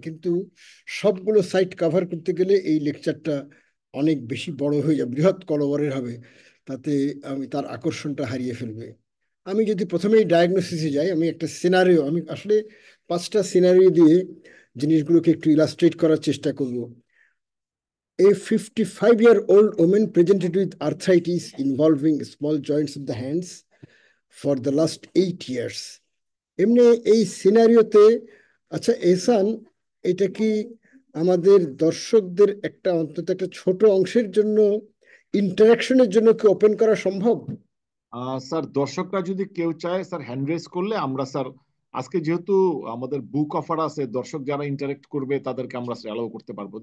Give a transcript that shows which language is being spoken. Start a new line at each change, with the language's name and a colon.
Bangla: কিন্তু সবগুলো site cover করতে গেলে এই লেকচারটা অনেক বেশি বড় হয়ে যাবে, বৃহৎ কলবরের হবে, তাতে আমি তার আকর্ষণটা হারিয়ে ফেলবে। আমি যদি প্রথমেই ডায়াগনোসিসে যাই, আমি একটা সিনারিও, আমি আসলে 5টা সিনারিও দিয়ে জিনিসগুলোকে একটু ইলাস্ট্রেট করার চেষ্টা করব।
English: A 55-year-old woman presented with arthritis involving small joints of the hands for the last 8 years.
Bangla: এমনি এই সিনারিওতে, আচ্ছা এহসান, এটা কি আমাদের দর্শকদের একটা অন্তত একটা ছোট অংশের জন্য ইন্টারাকশনের জন্য কি ওপেন করা সম্ভব? স্যার, দর্শকরা যদি কেউ চায় স্যার হ্যান্ড রেজ করলে আমরা স্যার আজকে যেহেতু আমাদের বুক অফার আছে, দর্শক যারা ইন্টারেক্ট করবে তাদেরকে আমরা অ্যালাউ করতে পারবো।